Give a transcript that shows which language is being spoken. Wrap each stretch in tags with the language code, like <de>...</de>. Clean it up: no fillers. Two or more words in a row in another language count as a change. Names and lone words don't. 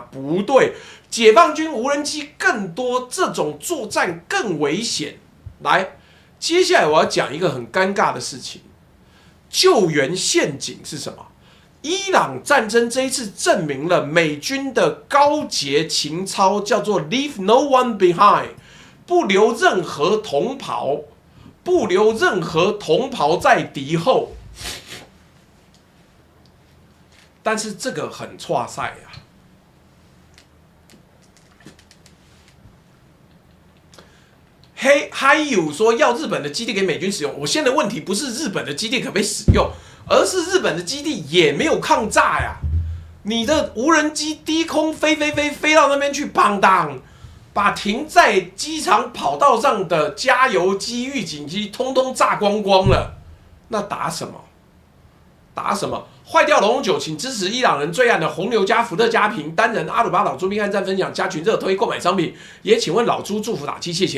<zh>不對，解放軍無人機更多，這種作戰更危險。來，接下來我要講一個很尷尬的事情，救援陷阱是什麼？伊朗戰爭這一次證明了美軍的高階情操，叫做</zh> <en>"Leave no one behind"。</en> <zh>不留任何同袍，不留任何同袍在敌後。但是這個很挫賽啊！還有說要日本的基地給美軍使用，我現在的問題不是日本的基地可不可以使用，而是日本的基地也沒有抗炸呀。你的無人機低空飛到那邊去，砰當！把停在機場跑道上的加油機、預警機通通炸光光了，那打什麼？打什麼？壞掉龍9，請支持伊朗人最愛的紅牛加伏特加平單人阿魯巴島豬兵按讚分享加群熱推購買商品，也請問老豬祝福打氣，謝謝。</zh>